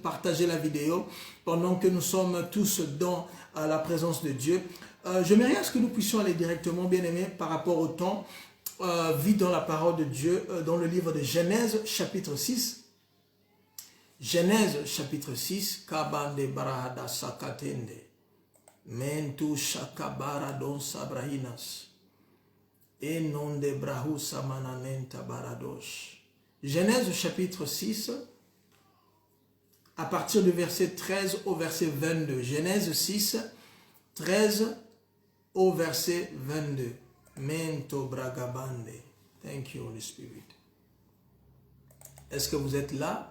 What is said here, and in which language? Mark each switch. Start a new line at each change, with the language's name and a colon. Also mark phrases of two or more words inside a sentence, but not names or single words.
French: Partagez la vidéo pendant que nous sommes tous dans la présence de Dieu. J'aimerais à ce que nous puissions aller directement, bien aimés, par rapport au temps, vite dans la parole de Dieu, dans le livre de Genèse, chapitre 6. Genèse, chapitre 6. Kabande barahada sakatende. Mentu shakabara don sabrahinas. Et non de brahu samananenta baradosh. Genèse chapitre 6, à partir du verset 13 au verset 22. Genèse 6, 13 au verset 22. Mento bragabande.
English: Thank you, Holy Spirit.
French: Est-ce que vous êtes là?